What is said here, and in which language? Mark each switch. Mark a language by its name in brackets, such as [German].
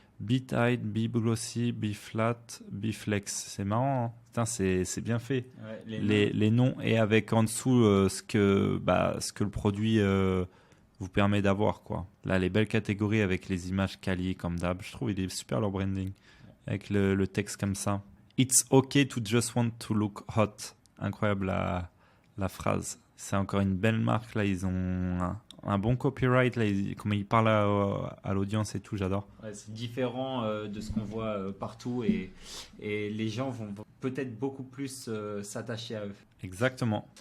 [English] Be tight, be glossy, be flat, be flex. [French] C'est marrant, hein. Putain, c'est bien fait. Ouais, les noms et avec en dessous ce que le produit vous permet d'avoir, quoi. Là, les belles catégories avec les images quali comme d'hab. Je trouve il est super leur branding. Avec le texte comme ça. [English] It's okay to just want to look hot. [French] Incroyable la phrase. C'est encore une belle marque. Là, ils ont un bon copyright. Là, comment ils parlent à l'audience et tout, j'adore. Ouais, c'est différent de ce qu'on voit partout et les gens vont peut-être beaucoup plus s'attacher à eux. Exactement.